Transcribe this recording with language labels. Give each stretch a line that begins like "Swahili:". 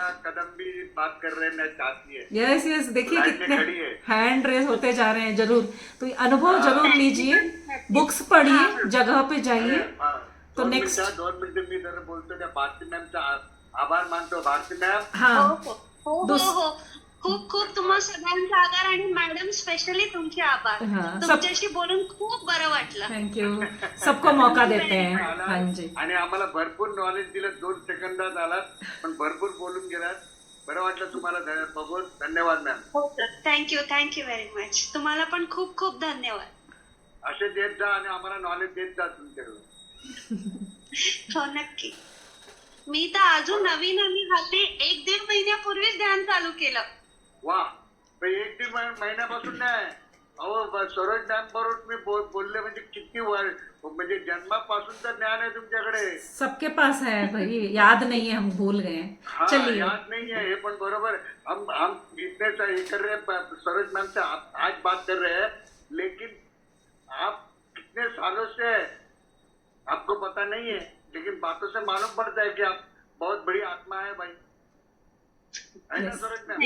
Hindi: कदम भी बात कर रहे हैं, मैं चाहती है।
English: yes yes,
Hindi: देखिए लाइन में कितने खड़ी है। हैंड रेस होते जा रहे हैं। जरूर, तो अनुभव जरूर लीजिए, बुक्स पढ़िए, जगह पे जाइए। तो नेक्स्ट
Marathi: 2 मिनिट मी जरा बोलतो त्या भारती मॅमचा आभार मानतो। भारती मॅम,
Hindi: हाँ,
Marathi: खूप खूप तुम्हा सगळ्यांचा आभार आणि मॅडम स्पेशली तुमचे आभार।
Hindi: हाँ, सब
Marathi: तुमच्याशी बोलून खूप बरं वाटलं।
English: thank you,
Hindi: सबको मौका देते हैं। हाँ जी,
Marathi: आणि आम्हाला भरपूर नॉलेज दिलं। 2 सेकंदात आलात पण भरपूर बोलून गेलात। बरं वाटलं तुम्हाला बघून। धन्यवाद मॅम।
English: Thank you very much.
Marathi: तुम्हाला पण खूप खूप धन्यवाद। असे देत जा आणि आम्हाला नॉलेज देत जा तुमच्याकडून। हो नक्की। मी तर अजून नवीन हल्ली 1-1.5 महिन्यापूर्वीच ध्यान चालू केलं। वा, 1-1 महिन्यापासून नाही। अहो, सरोज मॅम बरोबर तुम्ही बोलले म्हणजे किती म्हणजे जन्मापासूनचं ज्ञान आहे तुमच्याकडे।
Hindi: सबके पास है भाई, याद नहीं है, हम भूल गए हैं। हाँ, चलिए, याद नहीं है ये,
Marathi: पण बरोबर
Hindi: हम इतने ये कर रहे हैं, सरोज मैम से आज बात कर रहे हैं, लेकिन आप कितने सालों से आपको पता नहीं है, लेकिन बातों से मालूम पड़ता है कि आप बहुत बड़ी आत्मा है भाई, है ना सरोज मैम?